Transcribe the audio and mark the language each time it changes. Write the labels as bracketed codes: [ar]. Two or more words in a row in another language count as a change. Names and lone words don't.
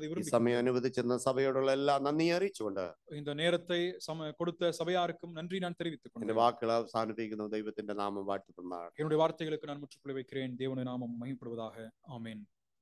[ml] ഈ [ta] விரும்பி [ml] സമയം അനുവദിച്ചെന്ന സഭയോടുള്ള എല്ലാ നന്ദി അറിയിച്ചുകൊണ്ട് [ta] இந்த நேரத்தை கொடுத்த சபையாருக்கும் நன்றி நான் தெரிவித்துக் [ml] എന്റെ [ta] கொண்டேன். [ml] വാക്കുകൾ അവസാനിപ്പിക്കുന്ന ദൈവത്തിന്റെ നാമം വാഴ്ത്തപ്പെടുന്നതാണ്. [ta] என்னுடைய வார்த்தைகளுக்கு நான் முற்றுப்புள்ளி வைக்கிறேன். தேவனுடைய நாமம் மகிமைப்படுவதாக. ஆமென்.